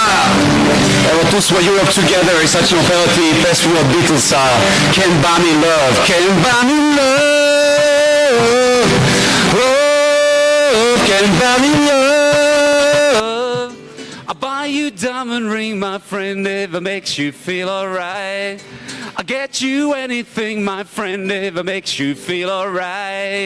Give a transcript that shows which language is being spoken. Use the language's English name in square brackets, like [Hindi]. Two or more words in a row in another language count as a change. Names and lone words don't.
[Serbian] Evo, tu smo Europe Together i sad ćemo pevati pesmu od Beatlesa [English] Can't Buy Me Love, Can't Buy Me Love, oh, Can't Buy Me Love. I'll buy you a diamond ring, my friend, if it makes you feel alright. I'll get you anything, my friend, if it makes you feel alright.